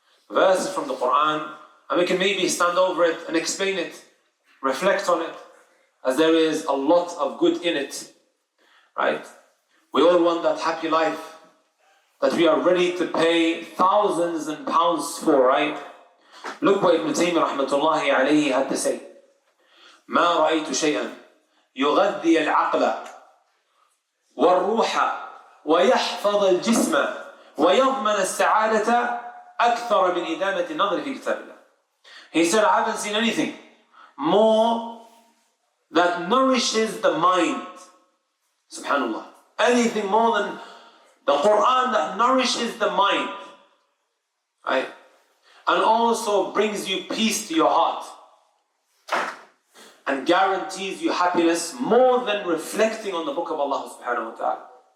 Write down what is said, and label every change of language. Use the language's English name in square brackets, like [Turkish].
[English] Verses from the Quran, and we can maybe stand over it and explain it, reflect on it, as there is a lot of good in it, right? We all want that happy life that we are ready to pay thousands and pounds for, right? Look what Ibn Taymiyyah rahmatullahi alayhi had to say. [Arabic] ما رأيت شيئا يغذي العقل والروح ويحفظ الجسم ويضمن السعادة أكثر من إدامة النظر في كتاب الله. [English] He said, I haven't seen anything more that nourishes the mind. Subhanallah. Anything more than the Quran that nourishes the mind, right? And also brings you peace to your heart and guarantees you happiness more than reflecting on the book of Allah subhanahu wa ta'ala.